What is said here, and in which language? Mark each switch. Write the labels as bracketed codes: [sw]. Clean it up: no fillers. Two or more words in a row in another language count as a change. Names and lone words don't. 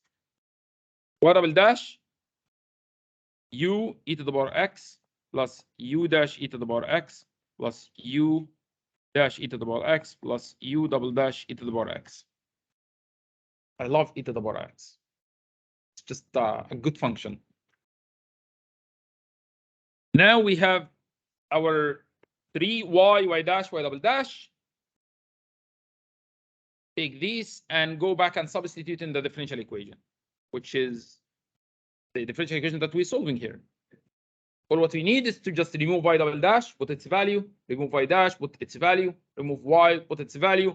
[en] Y double dash U e to the power X plus U dash e to the power X plus U dash e to the power X plus U double dash e to the power X. I love e to the power X. It's just a good function. Now we have our 3y, y dash, y double dash. Take these and go back and substitute in the differential equation, which is the differential equation that we're solving here. All what we need is to just remove y double dash, put its value, remove y dash, put its value, remove y, put its value.